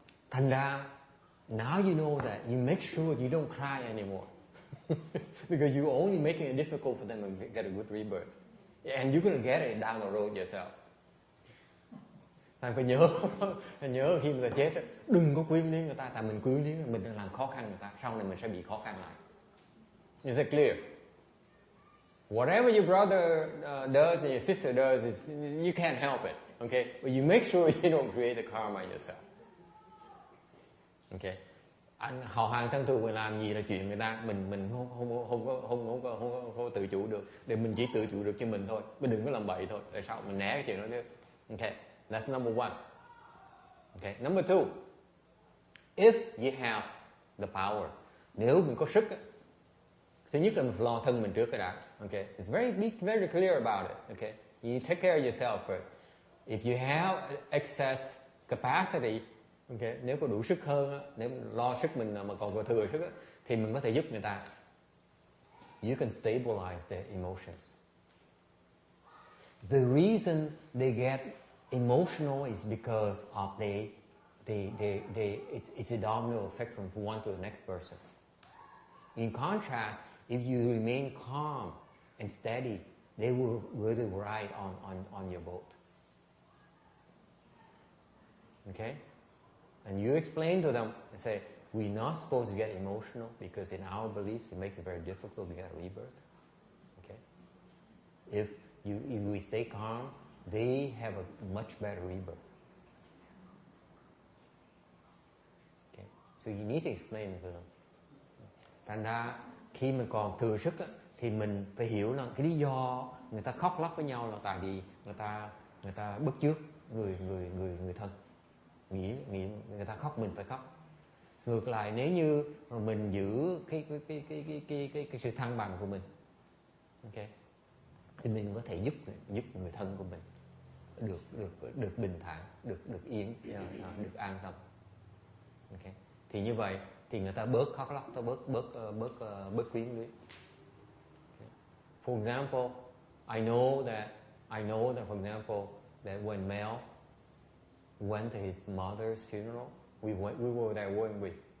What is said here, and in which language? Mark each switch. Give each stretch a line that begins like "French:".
Vietnamese: Thành ra,
English: now you know that, you make sure you don't cry anymore. Because you're only making it difficult for them to get a good rebirth. And you're going to get it down the road yourself.
Vietnamese: Phải nhớ khi người ta chết, đừng có quyến luyến người ta, tại mình quyến luyến mình đang làm khó khăn người ta, sau này mình sẽ bị khó khăn lại.
English: Is it clear? Whatever your brother does and your sister does, you can't help it. Okay? But you make sure you don't create the karma yourself. Okay?
Vietnamese: họ hàng thân thuộc mình làm gì là chuyện người ta, mình không có tự chủ được, để mình chỉ tự chủ được cho mình thôi, mình đừng có làm bậy thôi. Tại sao mình né cái chuyện đó chứ?
English: Okay, that's number one. Okay, number two, if you have the power,
Vietnamese: nếu mình có sức, thứ nhất là mình phải lo thân mình trước cái đã.
English: Okay, it's very clear about it. Okay, you take care of yourself first. If you have excess capacity, okay,
Vietnamese: nếu có đủ sức hơn, nếu lo sức mình mà còn có thừa sức, thì mình có thể giúp người ta.
English: You can stabilize their emotions. The reason they get emotional is because of it's a domino effect from one to the next person. In contrast, if you remain calm and steady, they will really ride on your boat. Okay? And you explain to them, and say, we're not supposed to get emotional because in our beliefs it makes it very difficult to get a rebirth. Okay? If we stay calm, they have a much better rebirth. Okay? So you need to explain to them.
Vietnamese: Thành ra khi mình còn thừa sức á, thì mình phải hiểu là cái lý do người ta khóc lóc với nhau là tại vì người ta bức chước người thân, nghĩ người ta khóc mình phải khóc. Ngược lại, nếu như mình giữ cái sự thăng bằng của mình, okay, thì mình có thể giúp người thân của mình được bình thản, được yên, được an tâm. Okay. Thì như vậy thì người ta bớt khóc lóc, bớt quyến luyến. Okay.
English: For example, I know that for example that when Mel went to his mother's funeral, we were there, weren't we?